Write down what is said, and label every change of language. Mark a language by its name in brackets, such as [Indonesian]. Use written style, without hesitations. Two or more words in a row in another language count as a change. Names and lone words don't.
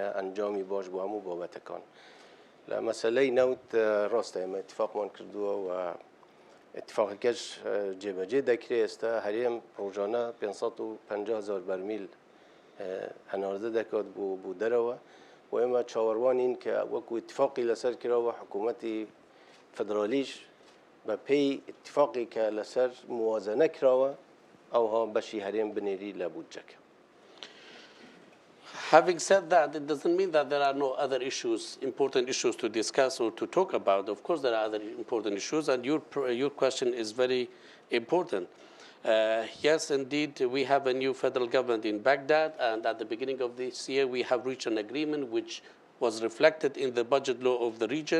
[Central Kurdish] ئەنجامی باش بۆ هەموو بابەتەکان لە مەسەلەی نەوت ڕاستە ئێمە اتفاقمان کردووە و اتفاقەکەش جێبەجێ دەکرێت ئێستا هەرێم ڕۆژانە 550,000 بەرمیل هەناردە دەکات بۆ دەرەوە و ئێمە چاوەڕوانین کە وەکو اتفاقی لەسەر کراوە حکوومەتی فدرالیش بە پێی اتفاقی کە لەسەر موازنە کراوە ئەوها بەشی هەرێم بنێری لە بودجەکە. [English] Having said that, it doesn't mean that there are no other issues, important issues to discuss or to talk about. Of course, there are other important issues, and your question is very important. Yes, indeed, we have a new federal government in Baghdad, and at the beginning of this year, we have reached an agreement which was reflected in the budget law of the region.